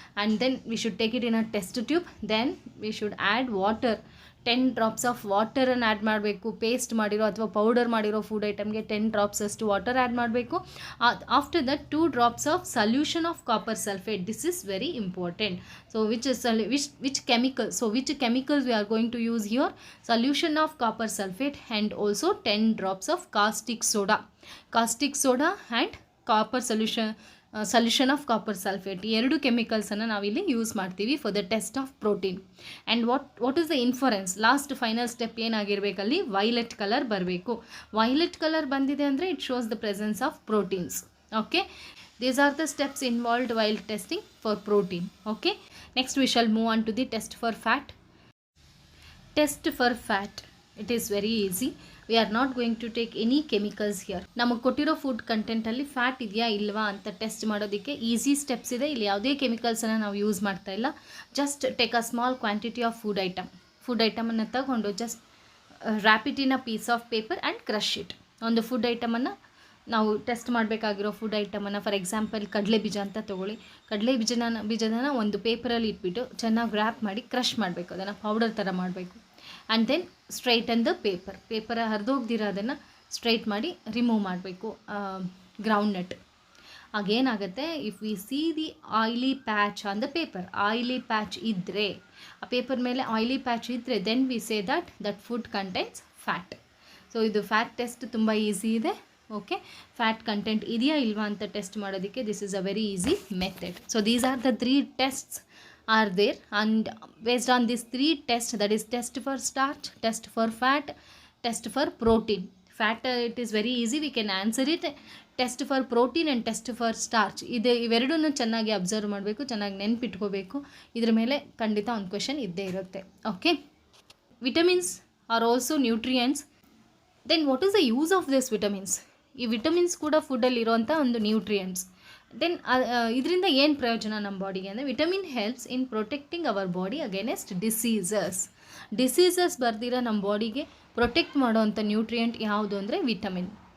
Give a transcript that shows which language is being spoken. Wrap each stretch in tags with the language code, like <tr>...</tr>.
<en>And then we should take it in a test tube. Then we should add water, 10 drops of</en> <kn>ವಾಟರನ್ನು add ಮಾಡಬೇಕು. Paste ಮಾಡಿರೋ ಅಥವಾ powder ಮಾಡಿರೋ food ಐಟಮ್ಗೆ 10 drops ಅಷ್ಟು water add ಮಾಡಬೇಕು.</kn> <en>After that 2 drops of solution of copper sulphate. This is very important. So which chemicals we are going to use here? Solution of copper sulfate and also 10 drops of caustic soda and copper solution of copper sulfate.</en> <kn>ಈ ಎರಡು ಕೆಮಿಕಲ್ಸನ್ನು ನಾವಿಲ್ಲಿ use ಮಾಡ್ತೀವಿ</kn> <en>For the test of protein. And what is the inference? Last final step</en> <kn>ಏನಾಗಿರಬೇಕಲ್ಲಿ? Violet colour ಬರಬೇಕು. Violet colour ಬಂದಿದೆ ಅಂದರೆ</kn> <en>It shows the presence of proteins. Okay, these are the steps involved while testing for protein. Okay, next we shall move on to the test for fat. Test for fat, it is very easy. We are not going to take any chemicals here.</en> <kn>ನಮಗೆ ಕೊಟ್ಟಿರೋ food ಕಂಟೆಂಟಲ್ಲಿ fat ಇದೆಯಾ ಇಲ್ವಾ ಅಂತ test ಮಾಡೋದಕ್ಕೆ easy steps ಇದೆ. ಇಲ್ಲಿ ಯಾವುದೇ ಕೆಮಿಕಲ್ಸನ್ನು ನಾವು ಯೂಸ್ ಮಾಡ್ತಾ ಇಲ್ಲ.</kn> <en>just take a small quantity of food ಐಟಮನ್ನು</en> <kn>ತಗೊಂಡು</kn> <en>Just wrap it in a piece of paper and crush it.</en> <kn>ಒಂದು ಫುಡ್ ಐಟಮನ್ನು ನಾವು ಟೆಸ್ಟ್ ಮಾಡಬೇಕಾಗಿರೋ ಫುಡ್ ಐಟಮನ್ನು,</kn> <en>for example</en> <kn>ಕಡಲೆ ಬೀಜ ಅಂತ ತೊಗೊಳ್ಳಿ. ಕಡಲೆ ಬೀಜನ ಒಂದು ಪೇಪರಲ್ಲಿ ಇಟ್ಬಿಟ್ಟು ಚೆನ್ನಾಗಿ ರ್ಯಾಪ್ ಮಾಡಿ ಕ್ರಷ್ ಮಾಡಬೇಕು. ಅದನ್ನು ಪೌಡರ್ ಥರ ಮಾಡಬೇಕು.</kn> <en>and then straighten the paper</en> <kn>ಹರಿದೋಗ್ದಿರೋದನ್ನು straight ಮಾಡಿ ರಿಮೂವ್ ಮಾಡಬೇಕು ground nut. ಆಗೇನಾಗುತ್ತೆ,</kn> <en>if we see the oily patch on the paper, oily patch</en> <kn>ಇದ್ದರೆ, ಆ ಪೇಪರ್ ಮೇಲೆ ಆಯಿಲಿ ಪ್ಯಾಚ್ ಇದ್ದರೆ,</kn> <en>Then we say that food contents fat.</en> <kn>So ಇದು fat test ತುಂಬ easy ಇದೆ. Okay, fat content ಇದೆಯಾ ಇಲ್ವಾ ಅಂತ ಟೆಸ್ಟ್ ಮಾಡೋದಕ್ಕೆ</kn> <en>This is a very easy method. So these are the 3 tests are there, and based on these 3 tests, that is test for starch, test for fat, test for protein. Fat it is very easy, we can answer it. Test for protein and test for starch,</en> <kn>ಇವೆರಡನ್ನು ಚೆನ್ನಾಗಿ observe ಮಾಡಬೇಕು, ಚೆನ್ನಾಗಿ ನೆನ್ಪಿಟ್ಕೋಬೇಕು. ಇದ್ರ ಮೇಲೆ ಖಂಡಿತ ಒಂದು question ಇದ್ದೇ ಇರುತ್ತೆ. Okay,</kn> <en>Vitamins are also nutrients then what is the use of this vitamins?</en> <kn>ಈ ವಿಟಮಿನ್ಸ್ ಕೂಡ ಫುಡ್ಡಲ್ಲಿ ಇರೋವಂಥ ಒಂದು ನ್ಯೂಟ್ರಿಯೆಂಟ್ಸ್. ದೆನ್ ಇದರಿಂದ ಏನು ಪ್ರಯೋಜನ ನಮ್ಮ ಬಾಡಿಗೆ ಅಂದರೆ,</kn> <en>vitamin helps in protecting our body against diseases</en> <kn>ಬರ್ದಿರೋ ನಮ್ಮ ಬಾಡಿಗೆ ಪ್ರೊಟೆಕ್ಟ್ ಮಾಡೋವಂಥ ನ್ಯೂಟ್ರಿಯೆಂಟ್ ಯಾವುದು ಅಂದರೆ ವಿಟಮಿನ್.</kn>